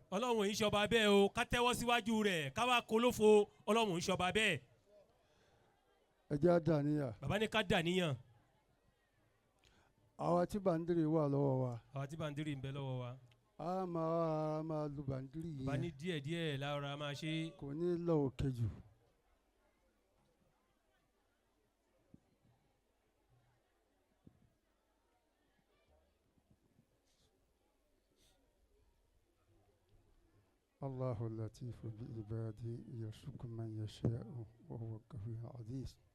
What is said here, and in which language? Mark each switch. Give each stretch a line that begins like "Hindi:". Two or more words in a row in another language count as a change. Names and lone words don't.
Yoruba: ọlọ́run yìí ṣọba bẹ́ẹ̀ o ká tẹ́wọ́ síwájú rẹ̀ ká wá kó lófo ọlọ́run yìí ṣọba bẹ́ẹ̀. ẹ jẹ́ á dàníyàn. bàbá ní ká dàníyàn. àwa tí bàndìrì wà lọ́wọ́ wa. àwa tí bàndìrì ń bẹ lọ́wọ́ wa. a máa lu bàndìrì yẹn. bàbá ní díẹ̀díẹ̀ lára máa ṣe. kò ní lọ òkè jù.
Arabic: الله اللطيف بعباده يرزق من يشاء وهو القوي العزيز.